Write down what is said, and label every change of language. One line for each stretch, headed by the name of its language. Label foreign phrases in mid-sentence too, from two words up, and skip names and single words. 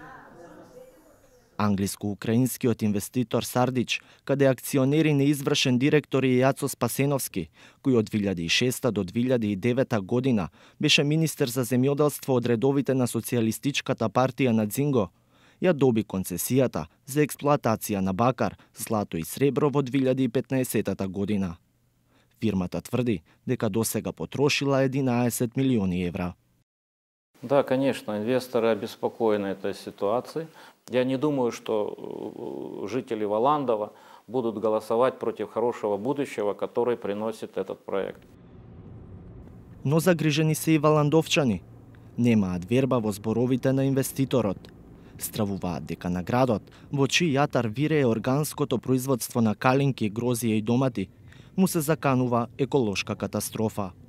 Macedonian: Англиско-украинскиот инвеститор Сардич, каде акционери неизвршен директор и Јацо Спасеновски, кој од 2006 до 2009 година беше министер за земјоделство од редовите на Социјалистичката партија на Дзинго, ја доби концесијата за експлоатација на бакар, злато и сребро во 2015 година. Фирмата тврди дека досега потрошила 11 милиони евра.
Russian: Да, конечно, инвесторы обеспокоены этой ситуацией. Я не думаю, что жители Валандова будут голосовать против хорошего будущего, который приносит этот проект.
Macedonian: Но загрижени се и валандовчани. Немаат верба во зборовите на инвеститорот. Стравуваат дека на градот, во чиј јатар вирее органското производство на калинки, грозија и домати, му се заканува еколошка катастрофа.